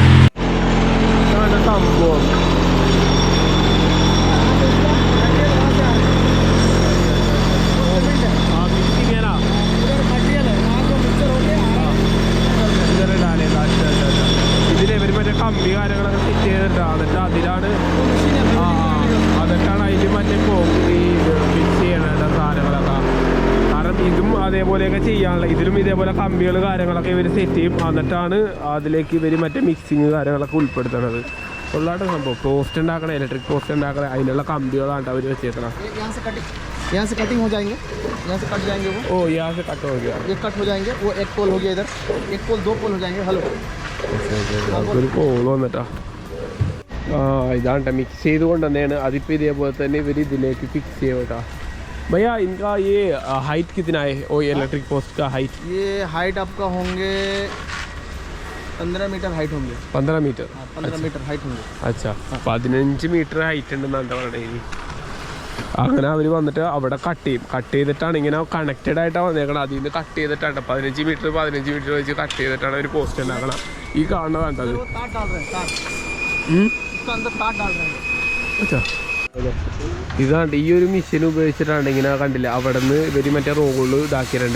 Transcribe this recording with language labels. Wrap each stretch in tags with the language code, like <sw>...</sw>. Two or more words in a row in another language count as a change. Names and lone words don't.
<ml>സംഭവം ഇതിലിവർ മറ്റേ കമ്പി കാര്യങ്ങളൊക്കെ സെറ്റ് ചെയ്തിട്ടാ, എന്നിട്ട് അതിലാണ് അതൊക്കെയാണ് അതിൽ മറ്റേ കോൺക്രീറ്റ് ഫിക്സ് ചെയ്യണ സാധനങ്ങളൊക്കെ. കാരണം ഇതും അതേപോലെയൊക്കെ ചെയ്യാനുള്ള, ഇതിലും ഇതേപോലെ കമ്പികൾ കാര്യങ്ങളൊക്കെ ഇവർ സെറ്റ് ചെയ്യും, എന്നിട്ടാണ് അതിലേക്ക് ഇവർ മറ്റേ മിക്സിങ് കാര്യങ്ങളൊക്കെ ഉൾപ്പെടുത്തണത്. ഉള്ളാട്ട് സംഭവം പോസ്റ്റ് ഉണ്ടാക്കണ ഇലക്ട്രിക് പോസ്റ്റ് ഉണ്ടാക്കണ അതിനുള്ള കമ്പികളാണ് അവർ വെച്ചേക്കണം.</ml> <hi>यहाँ से कटिंग हो जाएंगे, यहाँ से कट जाएंगे वो. ഓ यहाँ से कट हो गया. ये कट हो जाएंगे, वो एक पोल हो गया इधर, एक पोल 2 पोल हो जाएंगे. हेलो</hi> <ml>നമുക്കൊരു കോൾ വന്നിട്ടാ. ആ ഇതാണ് മിക്സ് ചെയ്തുകൊണ്ട് തന്നെയാണ്. അതിപ്പോൾ ഇതേപോലെ തന്നെ ഇവർ ഇതിലേക്ക് ഫിക്സ് ചെയ്യും കേട്ടോ.</ml> <hi>भैया इनका ये हाइट कितना है वो इलेक्ट्रिक पोस्ट का हाइट? ये हाइट आपका होंगे 15 मीटर हाइट होंगे. 15 मीटर? 15 मीटर हाइट होंगे.</hi> <ml>अच्छा 15 മീറ്റർ ഹൈറ്റ് ഉണ്ടെന്നാണ് പറയുന്നത്. അങ്ങനെ അവർ വന്നിട്ട് അവിടെ കട്ട് ചെയ്തിട്ടാണ് ഇങ്ങനെ കണക്റ്റഡ് ആയിട്ടാണ് വന്നേക്കണം. അതിൽ നിന്ന് കട്ട് ചെയ്തിട്ടാണ് 15 മീറ്റർ വെച്ച് കട്ട് ചെയ്തിട്ടാണ് ഒരു പോസ്റ്റ് ഉണ്ടാക്കണം. ഈ കാണുന്നതാണ് അത്. ഇതാണ്ട് ഈ ഒരു മെഷീൻ ഉപയോഗിച്ചിട്ടാണ് ഇങ്ങനെ കണ്ടില്ല അവിടെ നിന്ന് ഇവർ മറ്റേ റോള് ഇതാക്കിയിട്ടുണ്ട്.</ml>